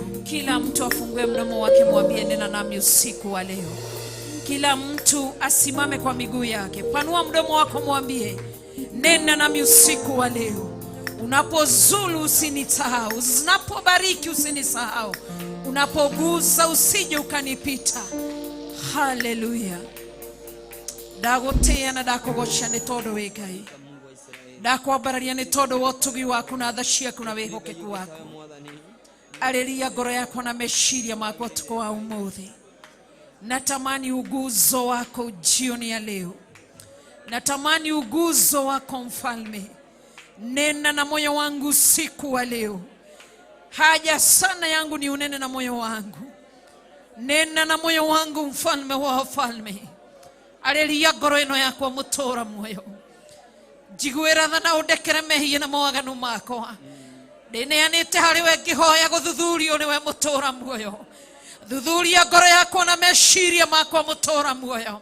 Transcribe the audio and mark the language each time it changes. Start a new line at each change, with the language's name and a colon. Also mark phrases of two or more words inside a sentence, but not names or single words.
Swahili: Kila mtu afungue mdomo wake, mwambie nena nami usiku wa leo. Kila mtu asimame kwa miguu yake, panua mdomo wako, mwambie nena nami usiku wa leo. Unapozulu usinisahau, unapobariki usinisahau, unapogusa usije ukanipita. Haleluya.
Kikuyu: Ndagotea na ndakogosha nĩ tondũ wĩ Ngai. Ndakwambararia nĩ tondũ wa ũtugi waku na tha ciaku na wĩĩhokeku waku. Arĩria ngoro yakwa na meciria makwa ũtukũ wa ũmũthĩ.
Swahili: Natamani uguzo wako jioni ya leo. Natamani uguzo wako Mfalme. Nena na moyo wangu usiku wa leo. Haja sana yangu ni unene na moyo wangu. Nena na moyo wangu Mfalme wa wafalme.
Kikuyu: Arĩria ngoro ĩno yakwa mũtũũra muoyo. Njiguĩra tha na ũndekere mehia na mawaganu makwa. Ndĩneanĩte harĩ we ngĩhoya gũthuthurio nĩ we mũtũũra muoyo. Thuthuria ngoro yakwa na meciria makwa mũtũũra muoyo.